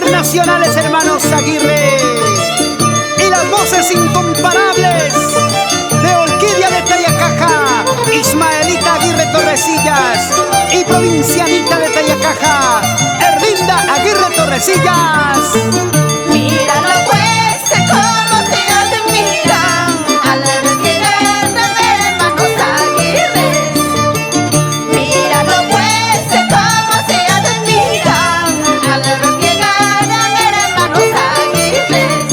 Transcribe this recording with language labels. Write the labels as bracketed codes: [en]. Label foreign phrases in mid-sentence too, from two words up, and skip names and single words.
[es] tradicionales hermanos Aguirre y las voces incomparables de Orquídea de Tayacaja, Ismaelita Aguirre Torresillas, y provincianita de Tayacaja, Erlinda Aguirre Torresillas. Míralo pues, cómo se admiran a la tierra de hermanos Aguirres. Míralo pues, cómo se admiran a la tierra de hermanos Aguirres.